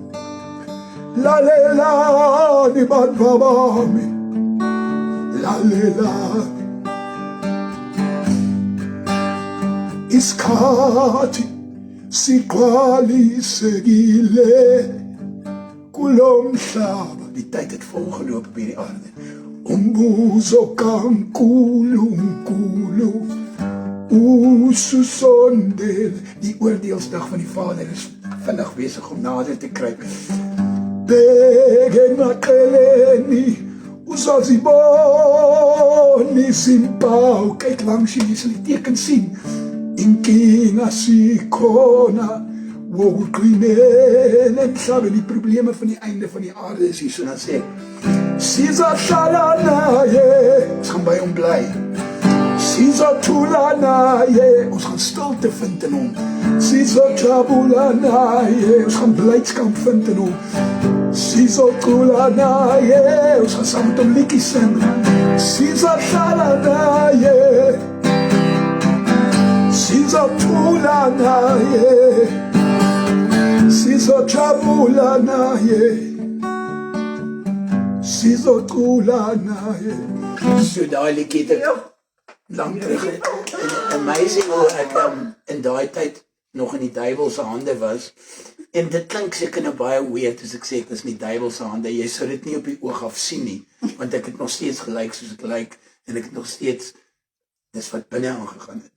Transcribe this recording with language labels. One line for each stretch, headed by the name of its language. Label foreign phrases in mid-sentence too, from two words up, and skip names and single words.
Zulu: Lalelani bantu bami, lalelani. Isikhathi siqwalisekile kulo mhlaba.
Afrikaans: Die tyd het volgeloop op hierdie aarde.
Zulu: Umbuzo kaNkulunkulu ususondele.
Afrikaans: Die oordeelsdag van die Vader is vinnig besig om nader te kruip.
Zulu: Bheke emaqeleni uzozibona izimpawu.
Afrikaans: Kyk langs jy sal die teken sien.
Zulu: Inkinga sikhona wokuqinela emhlabeni.
Afrikaans: Die probleme van die einde van die aarde is hier. So dan sê
Zulu: sizahlala naye,
Afrikaans: ons gaan by hom bly.
Zulu: Sizathula naye,
Afrikaans: ons gaan stilte vind in hom.
Zulu: Sizajabula naye,
Afrikaans: ons gaan blydskap vind in hom.
Zulu: Sizathula naye,
Afrikaans: ons gaan saam met hom liedjies sing.
Zulu: Sizahlala naye, sizathula naye, sizajabula naye, sizocula naye.
Afrikaans: So daai liedjie het ek lang terug. Amazing hoe ek in daai tyd nog in die duiwel se hande was. En dit klink seker nou baie weird as ek sê ek is in die duiwel se hande. Jy sou dit nie op die oog af sien nie, want ek het nog steeds gelyk soos ek lyk en ek het nog steeds dis wat binne aangegaan het.